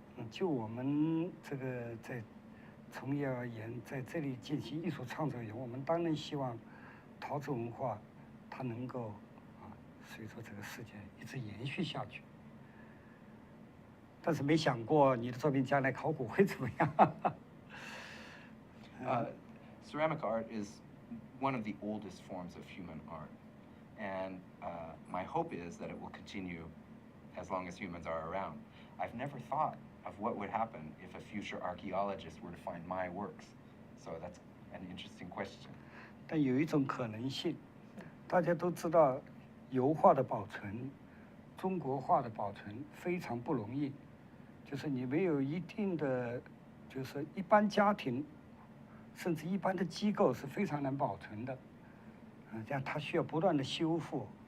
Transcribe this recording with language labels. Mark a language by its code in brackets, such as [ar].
[zh] 就我们这个在从业而言，在这里进行艺术创作而言，我们当然希望陶瓷文化它能够随着这个时间一直延续下去。但是没想过你的作品将来考古会怎么样。 [en] Ceramic art is one of the oldest forms of human art, and my hope is that it will continue as long as humans are around. I've never thought of what would happen if a future archaeologist were to find my works, so that's an interesting question. [zh] 但有一种可能性，大家都知道，油画的保存，中国画的保存非常不容易，就是你没有一定的，就是一般家庭，甚至一般的机构是非常难保存的，这样它需要不断的修复。